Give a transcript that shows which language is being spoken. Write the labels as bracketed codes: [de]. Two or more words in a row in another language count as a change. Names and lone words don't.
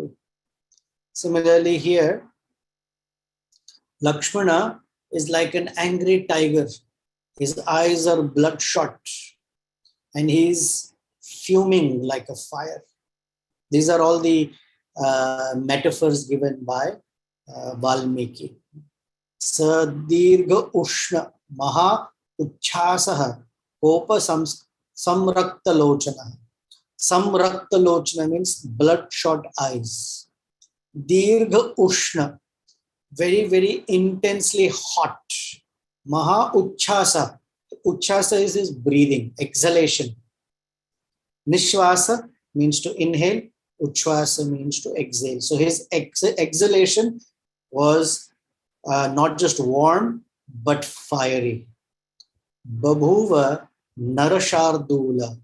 [en] Similarly here, Lakshmana is like an angry tiger. His eyes are bloodshot and he's fuming like a fire. These are all the metaphors given by Valmiki. [sa] सदीर्घ उष्ण महा उच्छ्वासः कोप संरक्त लोचन. संरक्त लोचन [en] means bloodshot eyes. [sa] दीर्घ उष्ण, [en] very, very intensely hot. [sa] महा उच्छ्वास. [en] Uchchasa is his breathing, exhalation. Nishvasa means to inhale. Uchchasa means to exhale. So his exhalation was not just warm, but fiery. [sa] बभूव नरशार्दूल.